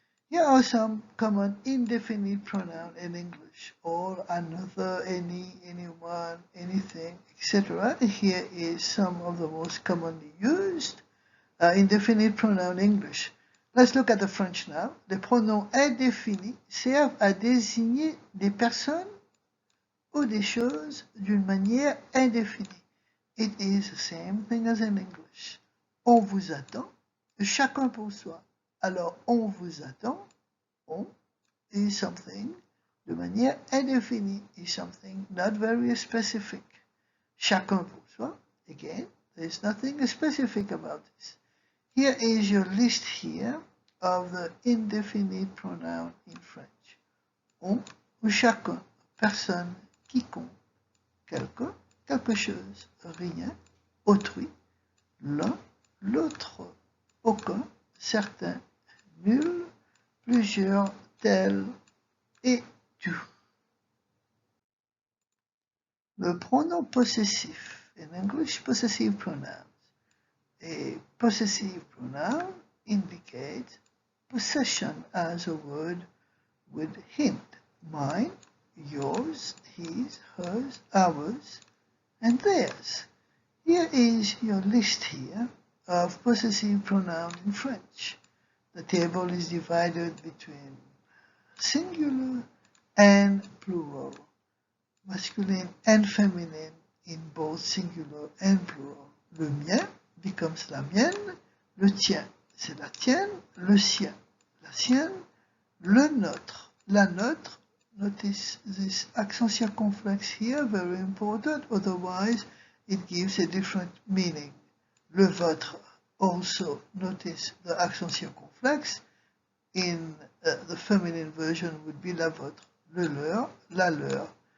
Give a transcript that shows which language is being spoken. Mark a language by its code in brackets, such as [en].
[en] Here are some common indefinite pronouns in English: all, another, any, anyone, anything, etc. Here is some of the most commonly used indefinite pronoun in English. Let's look at the French now. [fr] Les pronoms indéfinis servent à désigner des personnes ou des choses d'une manière indéfinie. [en] It is the same thing as in English. [fr] On vous attend, chacun pour soi. Alors, on vous attend, [en] on is something [fr] de manière indéfinie, [en] is something not very specific. [fr] Chacun pour soi, [en] again, there is nothing specific about this. Here is your list here of the indefinite pronoun in French. [fr] On ou chacun, personne, quiconque, quelqu'un, quelque chose, rien, autrui, l'un, l'autre, aucun, certain, nul, plusieurs, tel et tout. Le pronom possessif, [en] in English, possessive pronouns. A possessive pronoun indicates possession as a word would hint. Mine, yours, his, hers, ours, and theirs. Here is your list here of possessive pronouns in French. The table is divided between singular and plural, masculine and feminine in both singular and plural. [fr] Le mien becomes la mienne, le tien, c'est la tienne, le sien, la sienne, le nôtre, la nôtre. [en] Notice this accent circumflex here, very important, otherwise it gives a different meaning. [fr] Le vôtre, [en] also notice the accent circumflex. In the feminine version would be [fr] la vôtre, le leur, la leur.